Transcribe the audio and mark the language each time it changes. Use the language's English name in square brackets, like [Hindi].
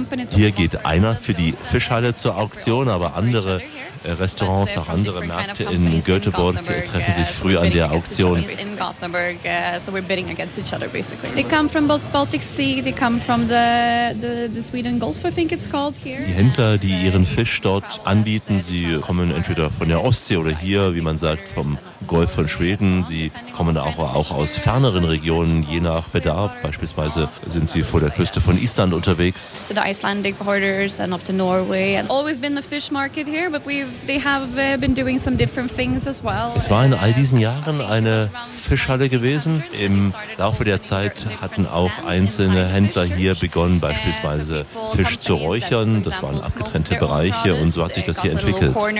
[German] Hier geht einer für die Fischhalle zur Auktion, aber andere Restaurants, auch andere Märkte in Göteborg treffen sich früh an der Auktion. [English] Gothenburg, so we're bidding against each other basically. They come from both Baltic Sea, they come from the Sweden Gulf, I think it's called here. [German] Die Händler, die ihren Fisch dort anbieten, sie kommen entweder von der Ostsee oder hier, wie man sagt, vom Golf von Schweden. Sie kommen auch aus ferneren Regionen, je nach Bedarf. Beispielsweise sind sie vor der Küste von Island unterwegs. [English] To the Icelandic borders and up to Norway. It's always been the fish market here, but they have been doing some different things as well. [German] Es war in all diesen Jahren eine Fischhalle gewesen. Im Laufe der Zeit hatten auch einzelne Händler hier begonnen, beispielsweise Fisch zu räuchern. Das waren abgetrennte Bereiche und so hat sich das hier entwickelt.